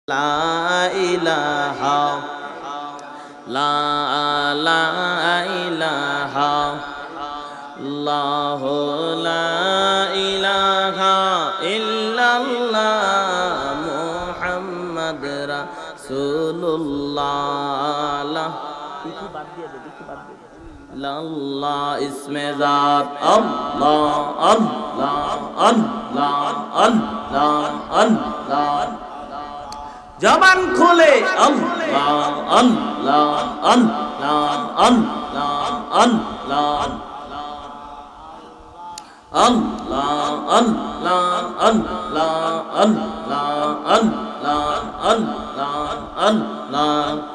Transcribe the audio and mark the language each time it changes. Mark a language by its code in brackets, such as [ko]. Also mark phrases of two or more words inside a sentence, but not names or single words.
[ar] لا إله لا لا إله الله لا إله إلا الله محمد رسول الله الله اسم ذات الله الله الله الله الله [bn] জবান খুলে [ar] আল্লাহ আল্লাহ আল্লাহ আল্লাহ আল্লাহ [bn] আল্লাহ আল্লাহ আল্লাহ আল্লাহ আল্লাহ আল্লাহ আল্লাহ